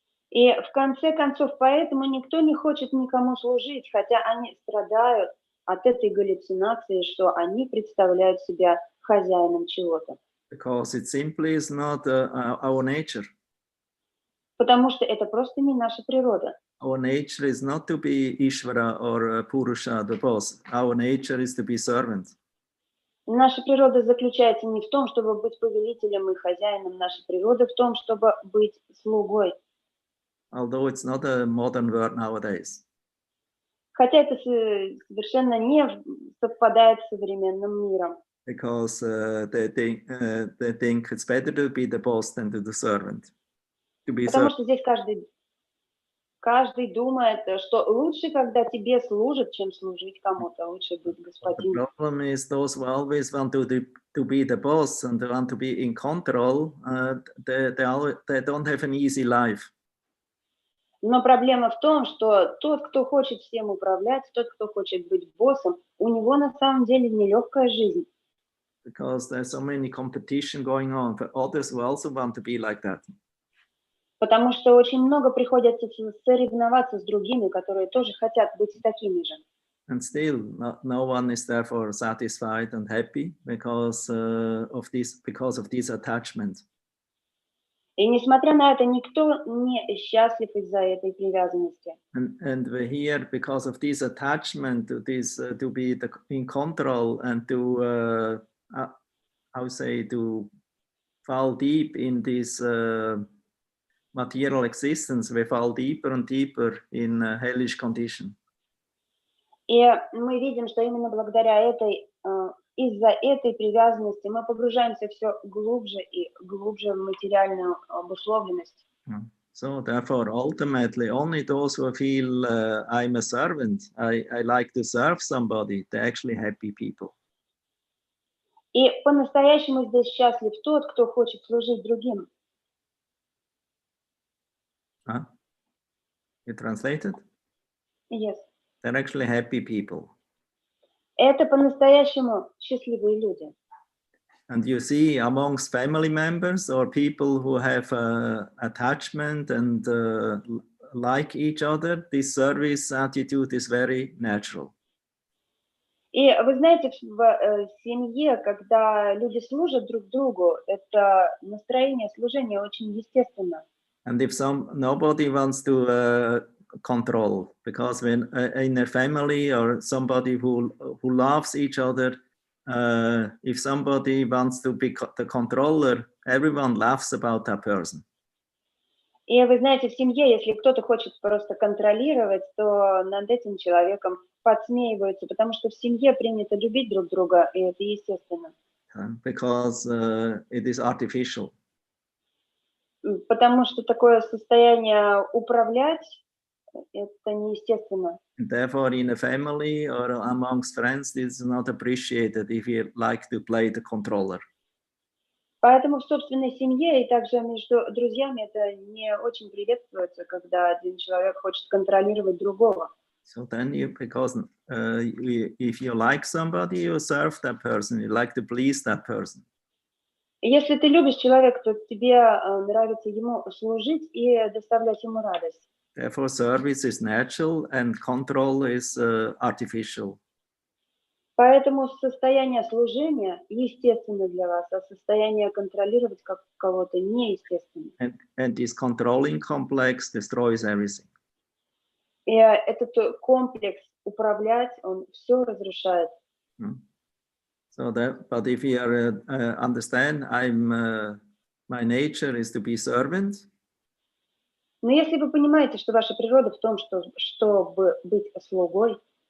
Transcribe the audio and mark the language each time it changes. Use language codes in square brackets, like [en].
[ru] И в конце концов, поэтому никто не хочет никому служить, хотя они страдают от этой галлюцинации, что они представляют себя хозяином чего-то. [en] Because it simply is not our nature. [ru] Потому что это просто не наша природа. [en] Our nature is not to be Ishvara or Purusha, the boss. Our nature is to be servant. [ru] Наша природа заключается не в том, чтобы быть повелителем и хозяином. Наша природа в том, чтобы быть слугой. [en] Although it's not a modern word nowadays. [ru] Хотя это совершенно не совпадает с современным миром. [en] Because they think it's better to be the boss than to the servant. To be [ru] Потому что здесь каждый думает, что лучше, когда тебе служат, чем служить кому-то. Лучше быть господином. [en] The problem is those who always want to be the boss and they want to be in control, they don't have an easy life. [ru] Но проблема в том, что тот, кто хочет всем управлять, тот, кто хочет быть боссом, у него на самом деле нелегкая жизнь. [en] Because there's so many competition going on for others who also want to be like that. [ru] Потому что очень много приходится соревноваться с другими, которые тоже хотят быть такими же. [en] And still, no one is therefore satisfied and happy because of this attachment. [ru] И несмотря на это, никто не счастлив из-за этой привязанности. [en] And we're here because of this attachment to this, to be in control and to, to fall deep in this material existence. We fall deeper and deeper in hellish condition. [ru] И мы видим, что именно благодаря этой, из-за этой привязанности мы погружаемся все глубже и глубже в материальную обусловленность. [en] So therefore, ultimately, only those who feel I'm a servant, I like to serve somebody, they're actually happy people. [ru] И по-настоящему здесь счастлив тот, кто хочет служить другим. [en] You translated? Yes. They're actually happy people. [ru] Это по-настоящему счастливые люди. [en] And you see amongst family members or people who have attachment and like each other, this service attitude is very natural. [ru] И вы знаете, в семье, когда люди служат друг другу, это настроение служения очень естественно. [en] And if nobody wants to control, because when in a family or somebody who loves each other, if somebody wants to be the controller, everyone laughs about that person. [ru] И вы знаете, в семье, если кто-то хочет просто контролировать, то над этим человеком подсмеиваются, потому что в семье принято любить друг друга, и это естественно. [en] Because it is artificial. [ru] Потому что такое состояние управлять, это неестественно. [en] And therefore, in a family or amongst friends, it's not appreciated if you like to play the controller. [ru] Поэтому в собственной семье и также между друзьями это не очень приветствуется, когда один человек хочет контролировать другого. [en] So then because if you like somebody, you serve that person, you like to please that person. [ru] Если ты любишь человека, то тебе нравится ему служить и доставлять ему радость. [en] Therefore, service is natural and control is artificial. [ru] Поэтому состояние служения естественно для вас, а состояние контролировать кого-то неестественно. [en] And this controlling complex destroys everything. [ru] И этот комплекс управлять, он все разрушает. [en] So that, but if you understand, my nature is to be servant. [ru] Но если вы понимаете, что ваша природа в том, чтобы быть слугой,